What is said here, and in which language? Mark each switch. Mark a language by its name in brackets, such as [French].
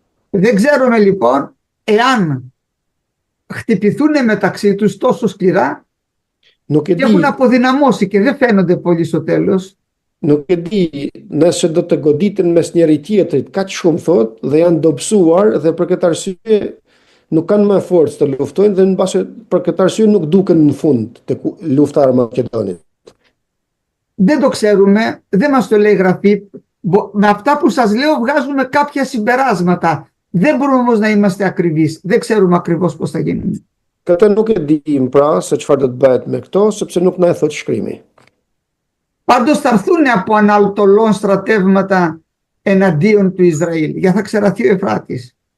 [Greek] Δεν ξέρουμε λοιπόν εάν χτυπηθούν μεταξύ τους τόσο σκληρά [Albanian] Nuk e [Greek] και έχουν [Albanian] di, [Greek] αποδυναμώσει και δεν φαίνονται πολύ στο τέλος. [Albanian] nuk e di nëse do të goditen mes njëri tjetrit kaq shumë thot dhe janë dobësuar dhe për këtë arsye nuk kanë më forcë të luftojnë dhe në base për këtë arsye nuk duken në fund të lufta e Maqedonit. [Greek] Δεν το ξέρουμε, δεν μας το λέει η Γραφή. Με αυτά που σας λέω βγάζουμε κάποια συμπεράσματα. Δεν μπορούμε όμως να είμαστε ακριβείς. Δεν ξέρουμε ακριβώς πώς θα γίνει. [Albanian] Këtë nuk e dim pra se çfarë do të bëhet me këto, sepse nuk na e thot shkrimi. [Greek] Πάντως θα έρθουν από ανατολών στρατεύματα εναντίον του Ισραήλ. Για θα ξεραθεί ο Εφράτης.